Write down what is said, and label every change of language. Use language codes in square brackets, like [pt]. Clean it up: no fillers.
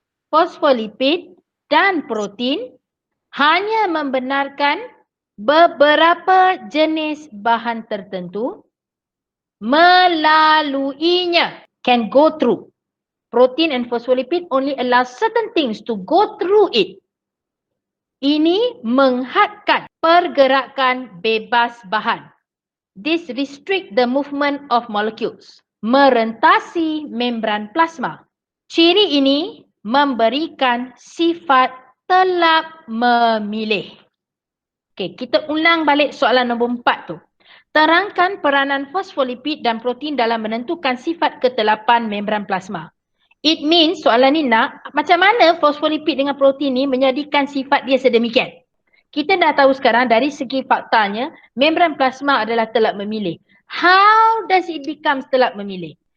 [ms] Fosfolipid dan protein hanya membenarkan beberapa jenis bahan tertentu melaluinya. [en] Can go through. Protein and phospholipid only allow certain things to go through it. [ms] Ini menghadkan pergerakan bebas bahan. [en] This restrict the movement of molecules. [ms] Merentasi membran plasma. Ciri ini memberikan sifat telap memilih. Okey, kita ulang balik soalan nombor 4 tu. Terangkan peranan fosfolipid dan protein dalam menentukan sifat ketelapan membran plasma. [en] It means [ms] soalan ni nak macam mana fosfolipid dengan protein ni menjadikan sifat dia sedemikian. Kita dah tahu sekarang dari segi faktanya membran plasma adalah telap memilih. [en] How does it become telap memilih?